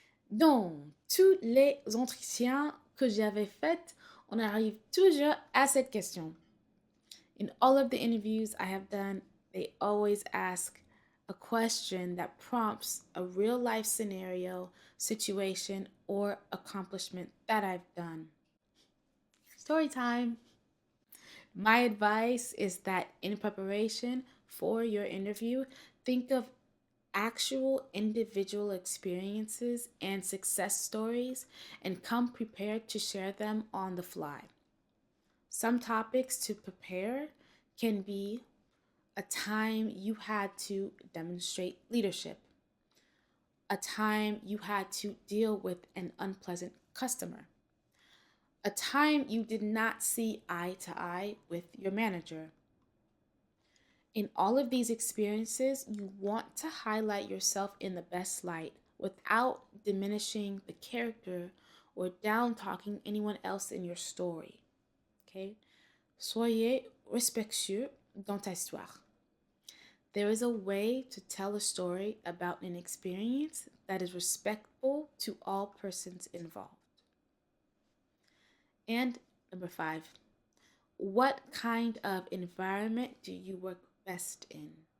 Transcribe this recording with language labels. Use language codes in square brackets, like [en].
[fr] Dans tous les entretiens que j'avais faits, on arrive toujours à cette question. [en] In all of the interviews I have done, they always ask a question that prompts a real life scenario, situation, or accomplishment that I've done. Story time. My advice is that in preparation for your interview, think of actual individual experiences and success stories and come prepared to share them on the fly. Some topics to prepare can be a time you had to demonstrate leadership, a time you had to deal with an unpleasant customer, a time you did not see eye to eye with your manager. In all of these experiences, you want to highlight yourself in the best light without diminishing the character or down talking anyone else in your story. Okay? [fr] Soyez respectueux dans ta histoire. [en] There is a way to tell a story about an experience that is respectful to all persons involved. And number 5, what kind of environment do you work best in?